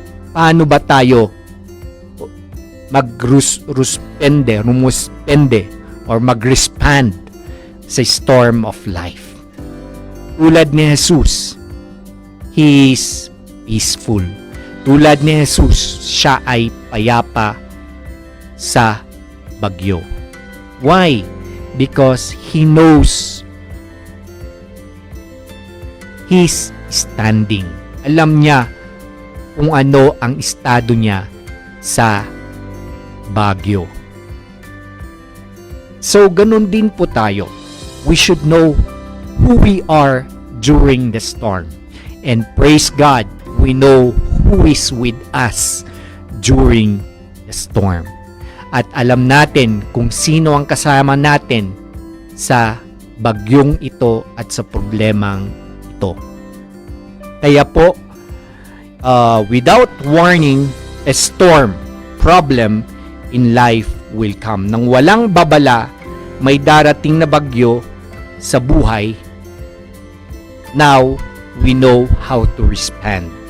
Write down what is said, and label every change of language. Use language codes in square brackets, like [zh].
[tl] paano ba tayo rumuspende or mag-respond sa [en] storm of life. [tl] Tulad ni [en] Jesus, He is peaceful. [tl] Tulad ni Jesus, siya ay payapa sa bagyo. [en] Why? Because He knows He's standing. [tl] Alam niya kung ano ang estado niya sa bagyo. So, ganun din po tayo. [en] We should know who we are during the storm. And praise God, we know who is with us during the storm. [tl] At alam natin kung sino ang kasama natin sa bagyong ito at sa problemang ito. Kaya po, [en] without warning, a storm, problem in life will come. [tl] Nang walang babala, may darating na bagyo sa buhay. [en] Now, we know how to respond.